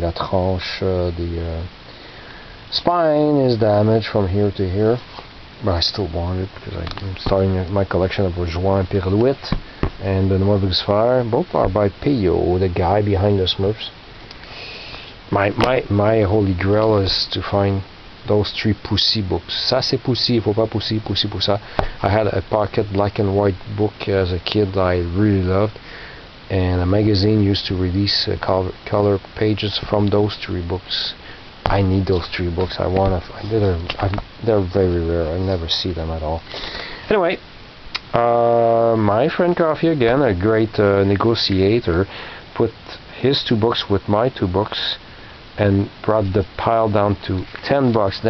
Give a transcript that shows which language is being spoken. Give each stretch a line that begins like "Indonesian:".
English: That tranche, the spine is damaged from here to here. But I still want it because I'm starting my collection of Joan Pirlouet and Benoît Brisfer. Both are by Peyo, the guy behind the Smurfs. My holy grail is to find those 3 Poussy books.
French: Ça c'est Poussy, il faut pas Poussy, Poussy, Poussa.
English: I had a pocket black and white book as a kid I really loved, and a magazine used to release color pages from those 3 books. I need those 3 books. I want to. They're very rare. I never see them at all. Anyway, my friend Coffee, again, a great negotiator, put his 2 books with my 2 books and brought the pile down to $10.